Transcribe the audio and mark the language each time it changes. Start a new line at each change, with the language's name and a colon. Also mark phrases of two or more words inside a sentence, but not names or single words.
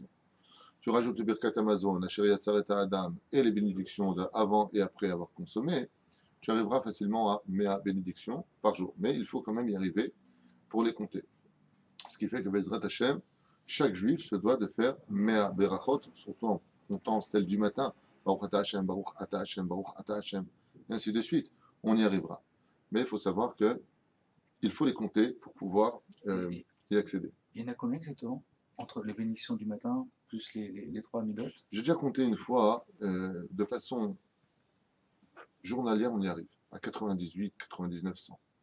French: Tu rajoutes le
Hebrew: ברכת המזון,
French: la Sheriat Sareta Adam et les bénédictions avant et après avoir consommé, tu arriveras facilement à 100 bénédictions par jour. Mais il faut quand même y arriver pour les compter. Ce qui fait que
Hebrew: בעזרת השם,
French: chaque juif se doit de faire 100 berachot, surtout en comptant celle du matin,
Hebrew: ברוך אתה השם, ברוך אתה השם, ברוך אתה השם,
French: et ainsi de suite. On y arrivera. Mais il faut savoir que il faut les compter pour pouvoir y accéder. Il y en a combien exactement entre les bénédictions du matin plus les 3 midot? J'ai déjà compté une fois, de façon journalière, on y arrive, à 98, 99, 100.